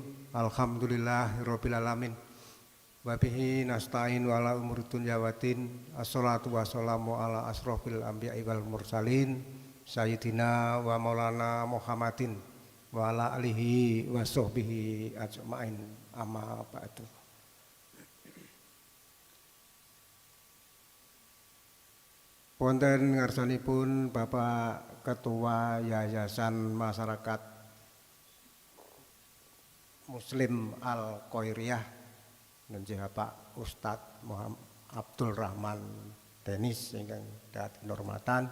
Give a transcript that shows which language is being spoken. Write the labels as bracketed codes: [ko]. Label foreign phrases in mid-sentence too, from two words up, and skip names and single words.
[ar] الحمد لله رب العالمين. وبه نستعين على أمور الدنيا والدين. الصلاة والسلام على أشرف الأنبياء والمرسلين سيدنا ومولانا محمد وعلى آله وصحبه أجمعين. أما بعد. [jv] Wonten ngarsanipun Bapak Ketua Yayasan Masyarakat Muslim Al-Khairiyah nenggih Bapak Ustadz Muhammad Abdul Rahman Denis ingkang dhateng hormatan.